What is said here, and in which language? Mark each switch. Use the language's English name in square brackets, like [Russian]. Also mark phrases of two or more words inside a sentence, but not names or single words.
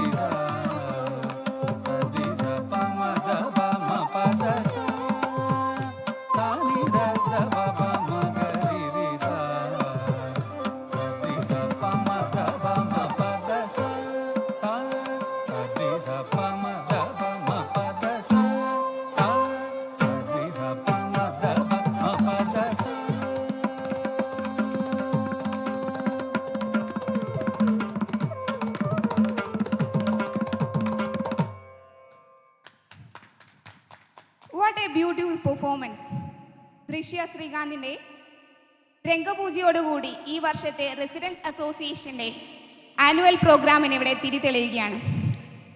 [English] ಸ ಸ ರಿ ಸ ಪ ಮ ದ ಪ ಮ ಪ ದ ಸ ಸ ನಿ ದ ದ ಪ ಪ ಮ ಗ ರಿ ರಿ ಸ ಸ ರಿ ಸ ಪ ಮ ದ ಪ ಮ ಪ ದ ಸ ಸ ಸ ರಿ ಸ ಪ ಮ ದ ಪ ಮ ಪ ದ ಸ ಸ ಸ ರಿ ಸ ಪ ಮ ದ ಪ ಮ ಪ ದ ಸ What a beautiful performance. [Malayalam] ദൃശ്യ ശ്രീകാന്തിൻ്റെ രംഗപൂജയോടുകൂടി ഈ വർഷത്തെ റെസിഡൻസ് അസോസിയേഷൻ്റെ ആനുവൽ പ്രോഗ്രാമിന് ഇവിടെ തിരി തെളിയുകയാണ്.